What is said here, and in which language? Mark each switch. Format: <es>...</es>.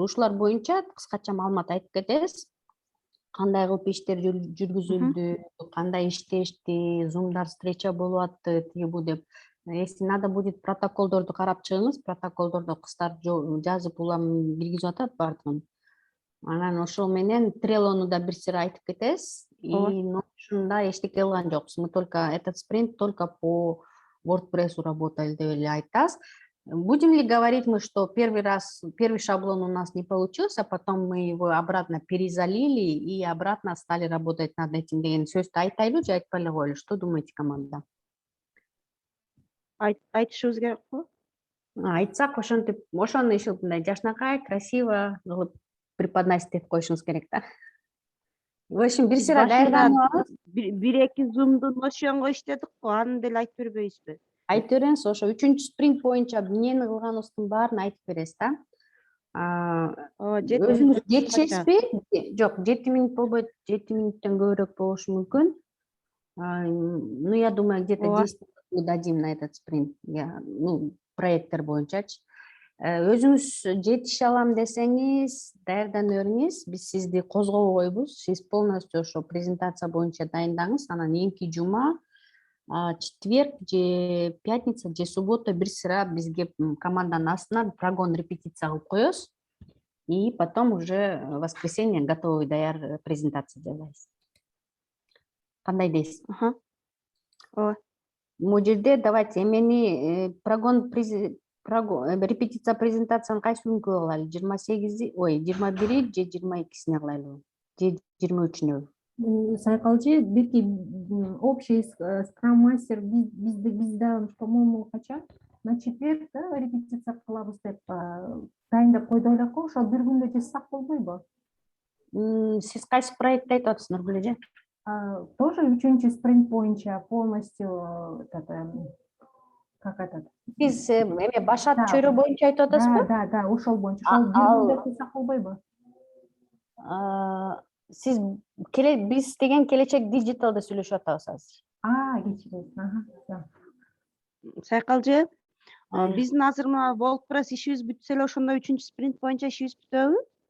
<ky>Ушулар боюнча кыскача маалымат айтып кетебиз. Кандай кылып иштер жүргүзүлдү, кандай иштешти, зумдар встреча болуп атты, тиги бу деп. Если надо будет протоколдорду карап чыгыңыз, протоколдордо кыздар жазып улам киргизип атат бардыгын. Анан ошол менен Трелону да бир сыйра айтып кетебиз. И ушунда эчтеке кылган жокпуз.</ky> <ru>Мы только этот спринт только по WordPress работали деп эле айтабыз. Будем ли говорить мы, что первый шаблон у нас не получился, потом мы его обратно перезалили и обратно стали работать над этим деген сөздү айтайлы же айтпай эле коелу? Что думаете, команда?</ru> <ky>Айтышыбыз керек го? Айтсак, ошентип, ошону еще мындай жашнакай, красиво кылып преподносить этип коюшуңуз керек да. В общем, бир сыйра даярданып алып, бир-эки зумдун ошоңго иштедик го, аны деле айтып бербейбизби? айтып береңиз, ошо 3-чү спринт боюнча эмнени кылганыбыздын баарын айтып бересиз да. Өзүңүз жетишесизби? Жок, 7 минут болбойт, 7 минуттан көбүрөөк болушу мүмкүн.</ky> <ru>Ну, я думаю, где-то 10 минут дадим на этот спринт.</ru> <ky>Проекттер боюнчачы. Өзүңүз жетише алам десеңиз, даярдан бериңиз. Биз сизди козгобой койбуз. Сиз полностью ошо презентация боюнча дайындаңыз. Анан эмки жума, четверг же пятница же суббота бир сыра бизге команданын астынан прогон репетиция кылып коебуз.</ky> <ru>И потом уже в воскресенье готовый даяр презентация жасайбыз.</ru> <ky>Кандай дейсиз? Могу жерде давайте эмени прогон репетиция презентацияны кайсы күнгө кылайлы? 28, 21 же 22-сине кылайлыбы? Же 23-үнө? Сайкалчы, бирки общий скрам-мастер бизде, по-моему, качан? На четверг, да, репетиция кылабыз деп дайындап койду элек го, ошол бир күндө жазсак болбойбу? Сиз кайсы проектти айтып атасыз, Нургүл эже?</ky> <ru>Тоже 3-чү спринт боюнча полностью как это?</ru> <ky>Биз эме башат чөйрө боюнча айтып атасызбы? Да, ошол боюнча. Ошол бир күндө кылсак болбойбу? Сиз биз деген келечек диджиталда сүйлөшүп атабыз азыр. Кечиресиз. Сайкалжы, биздин азыр мына WordPress ишибиз бүтсө эле ошондо 3-чү спринт боюнча ишибиз бүтөбү?</ky>